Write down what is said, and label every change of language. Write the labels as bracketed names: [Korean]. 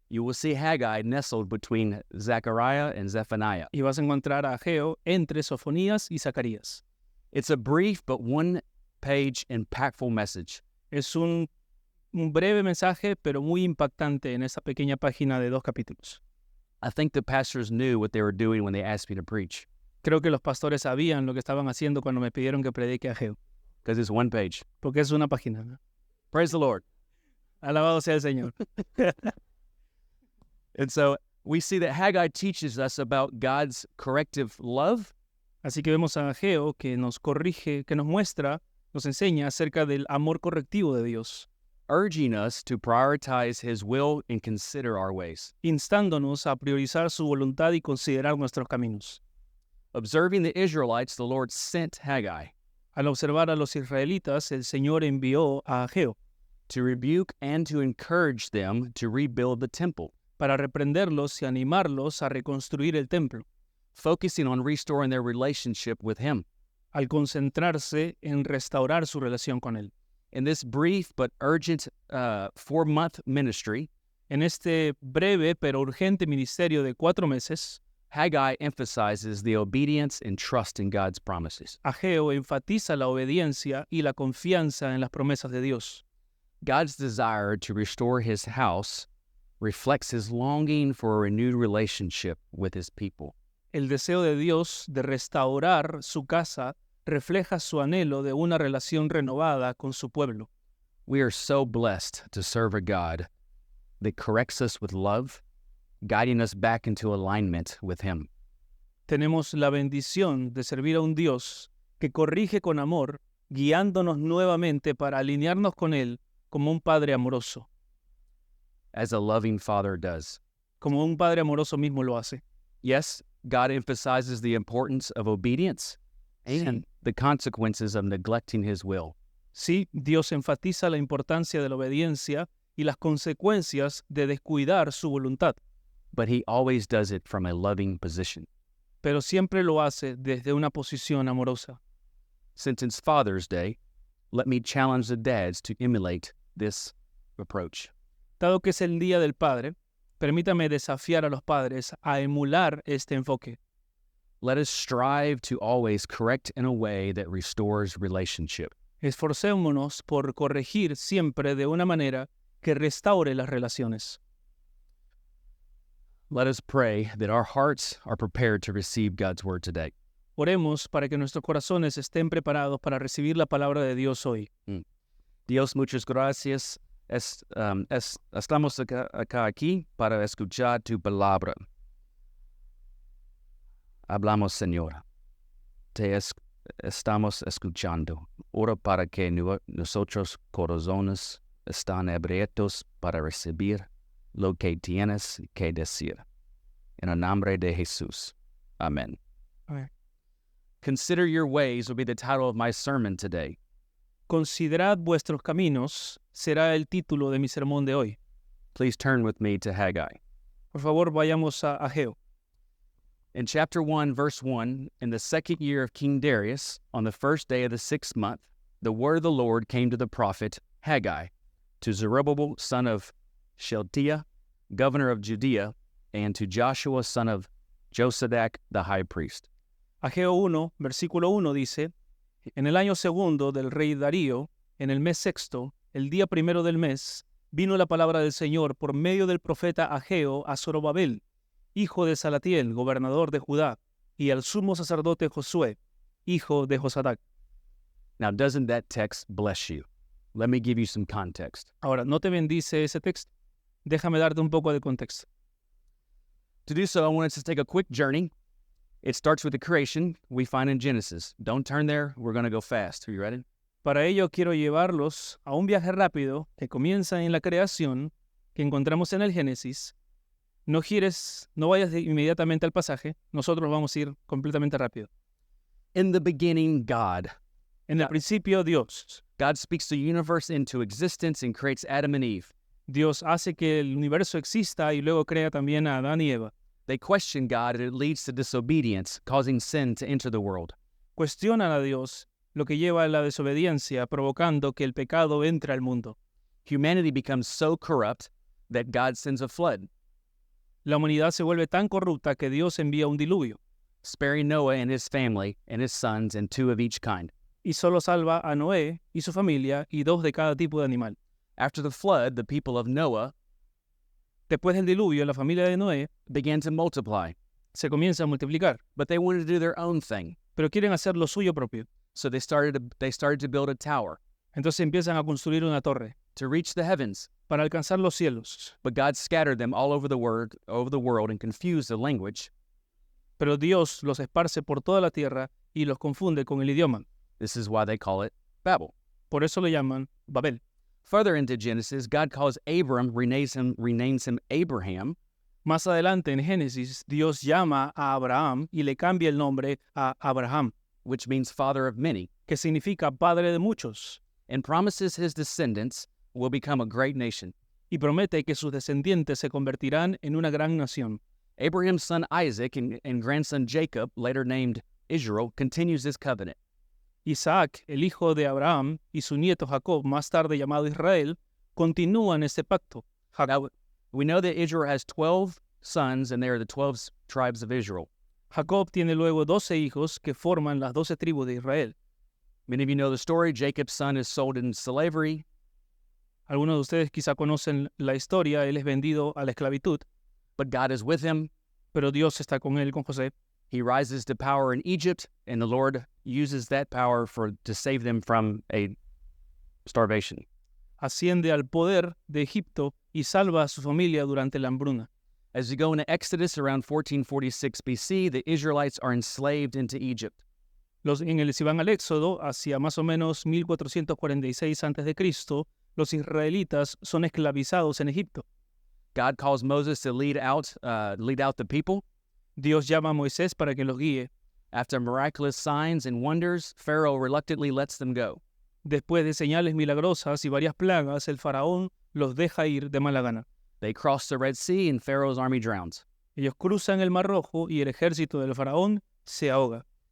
[English] you will see Haggai nestled between Zechariah and Zephaniah. [Spanish] y vas a encontrar a Ageo entre Sofonías y Zacarías. [English] It's a brief but one-page impactful message. [Spanish] Es un breve mensaje, pero muy impactante en esa pequeña página de 2 capítulos. [English] I think the pastors knew what they were doing when they asked me to preach, [Spanish] Creo que los pastores sabían lo que estaban haciendo cuando me pidieron que predique a Ageo, [English] because it's one page. [Spanish] porque es una página, ¿no? [English] Praise the Lord. [Spanish] Alabado sea el Señor. [English] And so we see that Haggai teaches us about God's corrective love [Spanish] Así que vemos a Ageo que nos corrige, que nos muestra, nos enseña acerca del amor correctivo de Dios, [English] urging us to prioritize His will and consider our ways. [Spanish] instándonos a priorizar su voluntad y considerar nuestros caminos. [English] Observing the Israelites, the Lord sent Haggai [Spanish] Al observar a los israelitas, el Señor envió a Ageo [English] to rebuke and to encourage them to rebuild the temple, [Spanish] para reprenderlos y animarlos a reconstruir el templo, [English] focusing on restoring their relationship with Him. [Spanish] al concentrarse en restaurar su relación con Él. [English] In this brief but urgent 4-month ministry, [Spanish] En este breve pero urgente ministerio de 4 meses, [English] Haggai emphasizes the obedience and trust in God's promises. [Spanish] Ageo enfatiza la obediencia y la confianza en las promesas de Dios. [English] God's desire to restore his house reflects his longing for a renewed relationship with his people. [Spanish] El deseo de Dios de restaurar su casa refleja su anhelo de una relación renovada con su pueblo. [English] We are so blessed to serve a God that corrects us with love, guiding us back into alignment with him. [Spanish] Tenemos la bendición de servir a un Dios que corrige con amor, guiándonos nuevamente para alinearnos con Él como un Padre amoroso, [English] As a loving father does. [Spanish] como un Padre amoroso mismo lo hace. [English] Yes, God emphasizes the importance of obedience and the consequences of neglecting his will. [Spanish] Sí, Dios enfatiza la importancia de la obediencia y las consecuencias de descuidar su voluntad, [English] But he always does it from a loving position. [Spanish] pero siempre lo hace desde una posición amorosa. [English] Since it's Father's Day, let me challenge the dads to emulate this approach. [Spanish] Dado que es el Día del Padre, permítame desafiar a los padres a emular este enfoque. [English] Let us strive to always correct in a way that restores relationship. [Spanish] Esforcémonos por corregir siempre de una manera que restaure las relaciones. [English] Let us pray that our hearts are prepared to receive God's word today. [Spanish] Oremos para que nuestros corazones estén preparados para recibir la palabra de Dios hoy. Dios, muchas gracias. Estamos aquí para escuchar tu palabra. Hablamos, Señor. Estamos escuchando. Ora para que nosotros corazones están abiertos para recibir lo que tienes que decir. En el nombre de Jesús. Amen. Amén. [English] Consider your ways will be the title of my sermon today. [Spanish] Considerad vuestros caminos será el título de mi sermón de hoy. [English] Please turn with me to Haggai. [Spanish] Por favor, vayamos a Ageo. [English] In chapter 1, verse 1, in the second year of King Darius, on the first day of the 6th month, the word of the Lord came to the prophet Haggai, to Zerubbabel son of Shealtiel, governor of Judea, and to Joshua son of Josadak the high priest. [Spanish] Ageo 1, versículo 1 dice, en el año segundo del rey Darío, en el mes sexto, el día primero del mes, vino la palabra del Señor por medio del profeta Ageo a Zorobabel, hijo de Salatiel, gobernador de Judá, y al sumo sacerdote Josué, hijo de Josadac. [English] Now, doesn't that text bless you? Let me give you some context. [Spanish] Ahora, ¿no te bendice ese texto? Déjame darte un poco de contexto. [English] To do so, I want us to take a quick journey. It starts with the creation we find in Genesis. Don't turn there. We're going to go fast. Are you ready? [Spanish] Para ello quiero llevarlos a un viaje rápido que comienza en la creación que encontramos en el Génesis. No gires, no vayas inmediatamente al pasaje. Nosotros vamos a ir completamente rápido. [English] In the beginning, God. [Spanish] En el principio, Dios. [English] God speaks the universe into existence and creates Adam and Eve. [Spanish] Dios hace que el universo exista y luego crea también a Adán y Eva. [English] They question God and it leads to disobedience, causing sin to enter the world. [Spanish] Cuestionan a Dios, lo que lleva a la desobediencia, provocando que el pecado entre al mundo. [English] Humanity becomes so corrupt that God sends a flood, [Spanish] La humanidad se vuelve tan corrupta que Dios envía un diluvio [English] sparing Noah and his family and his sons and 2 of each kind. [Spanish] y solo salva a Noé y su familia y 2 de cada tipo de animal. [English] After the flood, the people of Noah [Spanish] Después del diluvio, la familia de Noé [English] began to multiply, [Spanish] se comienza a multiplicar, [English] but they wanted to do their own thing. [Spanish] pero quieren hacer lo suyo propio. [English] So they started to build a tower [Spanish] Entonces empiezan a construir una torre [English] to reach the heavens. [Spanish] para alcanzar los cielos. [English] But God scattered them all over the world and confused the language. [Spanish] Pero Dios los esparce por toda la tierra y los confunde con el idioma. [English] This is why they call it Babel. [Spanish] Por eso lo llaman Babel. [English] Further into Genesis, God calls Abram, renames him Abraham, [Spanish] Más adelante en Génesis, Dios llama a Abraham y le cambia el nombre a Abraham, [English] which means father of many, [Spanish] que significa padre de muchos, [English] and promises his descendants will become a great nation. [Spanish] y promete que sus descendientes se convertirán en una gran nación. [English] Abraham's son Isaac and grandson Jacob, later named Israel, continues this covenant. [Spanish] Isaac, el hijo de Abraham, y su nieto Jacob, más tarde llamado Israel, continúan este pacto. [English] Now, we know that Israel has 12 sons, and they are the 12 tribes of Israel. [Spanish] Jacob tiene luego 12 hijos que forman las 12 tribus de Israel. [English] Many of you know the story. Jacob's son is sold into slavery. [Spanish] Algunos de ustedes quizá conocen la historia, él es vendido a la esclavitud, [English] but God is with him. [Spanish] pero Dios está con él, con José. [English] He rises to power in Egypt, and the Lord uses that power to save them from a starvation. [Spanish] Asciende al poder de Egipto y salva a su familia durante la hambruna. [English] As we go into Exodus around 1446 BC, the Israelites are enslaved into Egypt. [Spanish] Si van al Éxodo, hacia más o menos 1446 a.C., los israelitas son esclavizados en Egipto. [English] God calls Moses to lead out the people. [Spanish] Dios llama a Moisés para que los guíe. [English] After miraculous signs and wonders, Pharaoh reluctantly lets them go. [Spanish] Después de señales milagrosas y varias plagas, el faraón los deja ir de mala gana. [English] They cross the Red Sea, and Pharaoh's army drowns. [Spanish] Ellos cruzan el Mar Rojo y el ejército del faraón se ahoga.